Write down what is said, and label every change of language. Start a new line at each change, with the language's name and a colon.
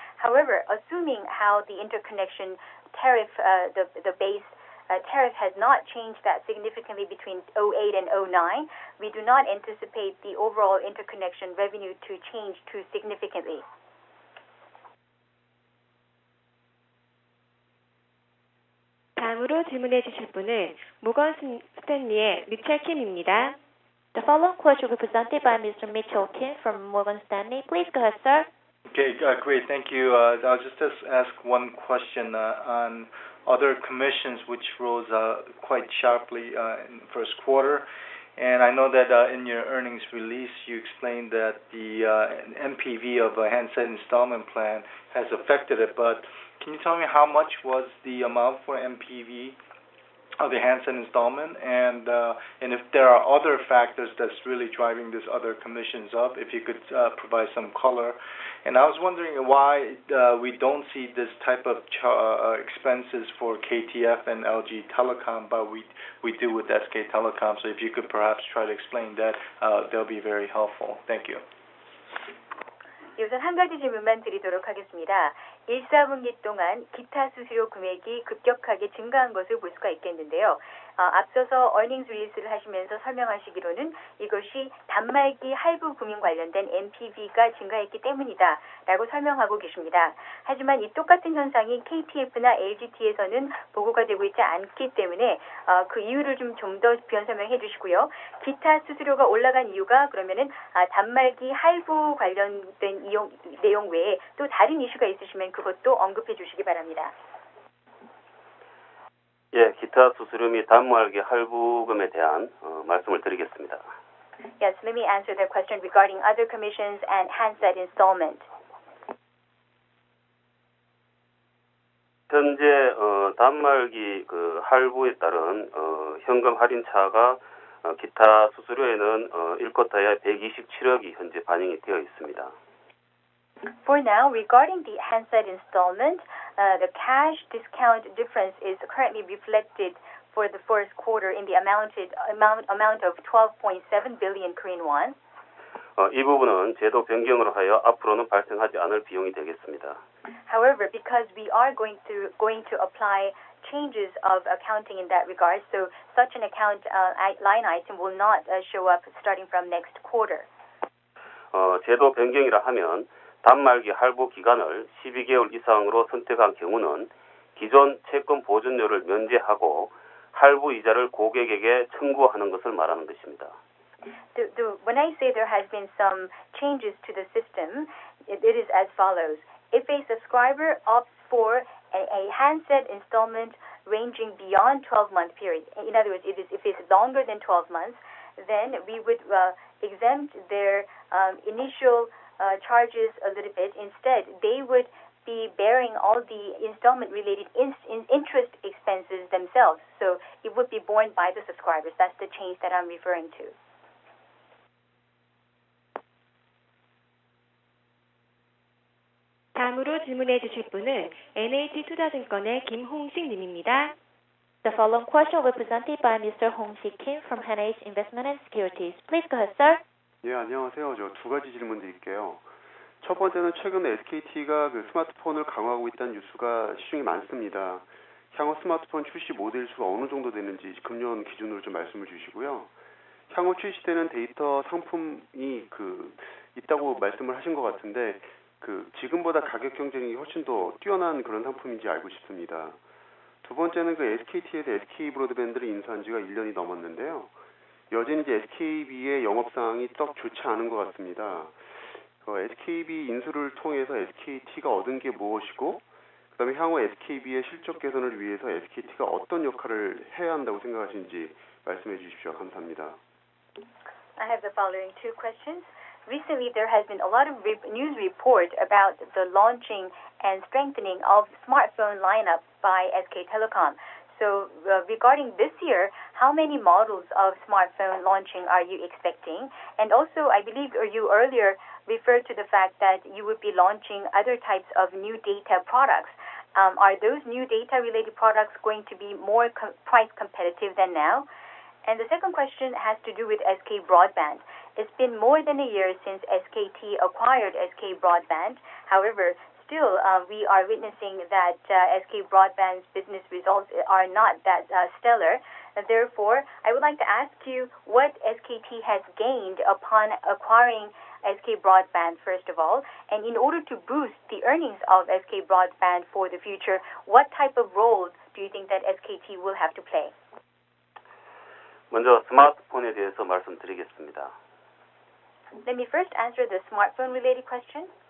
English: However, assuming how the interconnection tariff, the base tariff has not changed that significantly between 08 and 09, we do not anticipate the overall interconnection revenue to change too significantly.
Korean: 다음으로 질문해 주실 분은 모건 스탠리의 미첼 킴입니다.
English: The following question will be presented by Mr. Mitchell Kim from Morgan Stanley. Please go ahead, sir. Okay, great. Thank you. I'll just ask one question on other commissions, which rose quite sharply in the first quarter. And I know that in your earnings release, you explained that the MPV of a handset installment plan has affected it. But can you tell me how much was the amount for MPV of the handset installment, and if there are other factors that's really driving this other commissions up, if you could provide some color. And I was wondering why we don't see this type of expenses for KTF and LG Telecom, but we do with SK Telecom. So if you could perhaps try to explain that, that'll be very helpful. Thank you.
Korean: 우선 한 가지 질문만 드리도록 하겠습니다. 1사분기 동안 기타 수수료 금액이 급격하게 증가한 것을 볼 수가 있겠는데요. 앞서서 earnings release를 하시면서 설명하시기로는 이것이 단말기 할부 금융 관련된 MPV가 증가했기 때문이다 라고 설명하고 계십니다. 하지만 이 똑같은 현상이 KTF나 LGT에서는 보고가 되고 있지 않기 때문에 그 이유를 좀 더 부연 설명해 주시고요. 기타 수수료가 올라간 이유가 그러면은 단말기 할부 관련된 내용 외에 또 다른 이슈가 있으시면 그것도 언급해 주시기 바랍니다. 예, 기타 수수료 및 단말기 할부금에 대한 말씀을 드리겠습니다.
English: Yes, let me answer the question regarding other commissions and handset installment.
Korean: 현재 단말기 그 할부에 따른 현금 할인차가 기타 수수료에는 1쿼터에 127억이 현재 반영이 되어 있습니다.
English: For now, regarding the handset installment, the cash discount difference is currently reflected for the first quarter in the amount of 12.7 billion Korean won.
Korean: 이 부분은 제도 변경으로 하여 앞으로는 발생하지 않을 비용이 되겠습니다.
English: However, because we are going to apply changes of accounting in that regard, so such an account line item will not show up starting from next quarter.
Korean: 제도 변경이라 하면 단말기 할부 기간을 12개월 이상으로 선택한 경우는 기존 채권 보존료를 면제하고 할부 이자를 고객에게 청구하는 것을 말하는 것입니다.
English: When I say there has been some changes to the system, it is as follows. If a subscriber opts for a handset installment ranging beyond 12-month period, in other words, if it's longer than 12 months, then we would exempt their initial charges a little bit. Instead, they would be bearing all the installment-related interest expenses themselves. So it would be borne by the subscribers. That's the change that I'm referring to.
Korean: 다음으로 질문해 주실 분은 NH투자증권의 김홍식 님입니다.
English: The following question will be presented by Mr. Hong-sik Kim from NH Investment and Securities. Please go ahead, sir.
Korean: 예, 안녕하세요. 저 두 가지 질문 드릴게요. 첫 번째는 최근에 SKT가 그 스마트폰을 강화하고 있다는 뉴스가 시중에 많습니다. 향후 스마트폰 출시 모델 수가 어느 정도 되는지 금년 기준으로 좀 말씀을 주시고요. 향후 출시되는 데이터 상품이 있다고 말씀을 하신 것 같은데 지금보다 가격 경쟁이 훨씬 더 뛰어난 그런 상품인지 알고 싶습니다. 두 번째는 SKT에서 SK 브로드밴드를 인수한 지가 1년이 넘었는데요. 여전히 이제 SKB의 영업 상황이 썩 좋지 않은 것 같습니다. SKB 인수를 통해서 SKT가 얻은 게 무엇이고, 그다음에 향후 SKB의 실적 개선을 위해서 SKT가 어떤 역할을 해야 한다고 생각하시는지 말씀해 주십시오. 감사합니다.
English: I have the following two questions. Recently, there has been a lot of news report about the launching and strengthening of smartphone lineup by SK Telecom. So, regarding this year, how many models of smartphone launching are you expecting? And also, I believe you earlier referred to the fact that you would be launching other types of new data products. Are those new data-related products going to be more price competitive than now? And the second question has to do with SK Broadband. It's been more than a year since SKT acquired SK Broadband. However, still, we are witnessing that SK Broadband's business results are not that stellar. Therefore, I would like to ask you what SKT has gained upon acquiring SK Broadband, first of all, and in order to boost the earnings of SK Broadband for the future, what type of role do you think that SKT will have to play?
Korean: 먼저 스마트폰에 대해서 말씀드리겠습니다.
English: Let me first answer the smartphone-related question.